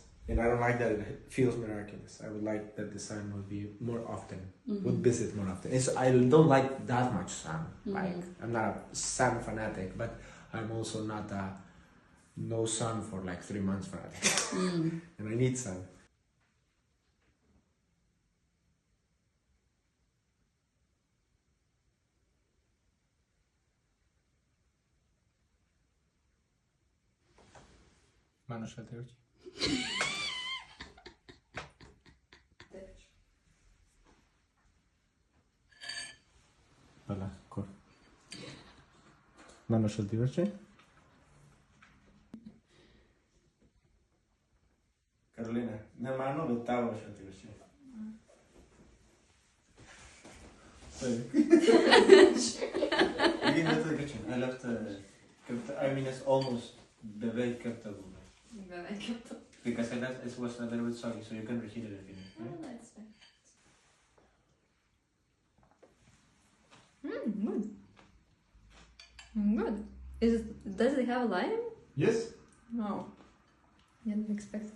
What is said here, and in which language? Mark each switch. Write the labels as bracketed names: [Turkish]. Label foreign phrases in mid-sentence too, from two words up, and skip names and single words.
[English] And I don't like that it feels miraculous. I would like that the sun would be more often, would visit more often. I don't like that much sun. Like, I'm not a sun fanatic, but I'm also not a no sun for like 3 months fanatic. And I need sun. [Lithuanian] Mano šalį. Pala, kur? Mano šalį. Karolina, ne mano, bet tavo šalį. [English] I left it's almost [Lithuanian] beveik kepta būna. [English] Because it was a little bit soggy, so you can reheat it if you need. Right? Oh, that's fine. Good. Does it have a lime? Yes. No. Didn't expect it.